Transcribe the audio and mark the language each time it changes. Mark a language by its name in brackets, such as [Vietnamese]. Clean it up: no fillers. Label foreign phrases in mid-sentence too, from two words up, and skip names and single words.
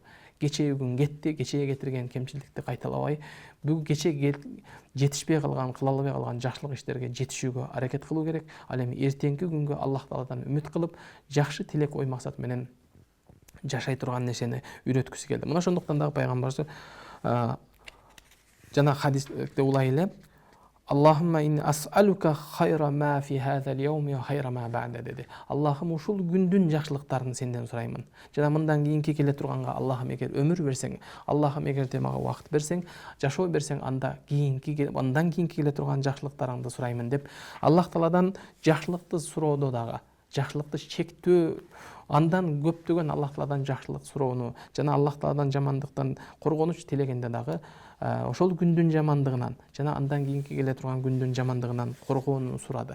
[Kyrgyz] Кечеги күн кетти, кечеге кетирген кемчиликти кайталабай, бүгүн кечеге жетишпей калган, кыла албай калган жакшылык иштерге жетишүүгө аракет кылуу керек. Ал эми эртеңки күнгө Аллах Тааладан үмүт кылып, жакшы тилек ой максат менен жашай турган нерсени үйрөткүсү келди. Мына ошондуктан дагы пайгамбар жана хадисте улай эле [Arabic] اللهم إني أسألك خير ما في هذا اليوم وخير ما بعده [Kyrgyz] деди. Аллахым ушул күндүн жакшылыктарын сенден сураймын. Жана мындан кийинки келе турганга Аллахым эгер өмүр берсең, Аллахым эгер мага убакыт берсең, жашоо берсең, андан кийинки келе турган жакшылыктарыңды сураймын деп Аллах Тааладан жакшылыкты суроодо дагы, жакшылыкты чектөө, андан көптөгөн Аллах Тааладан жакшылык суроону жана Аллах Тааладан жамандыктан коргонуч тилегенде дагы ошол күндүн жамандыгынан жана андан кийинки келе турган күндүн жамандыгынан коргоону сурады.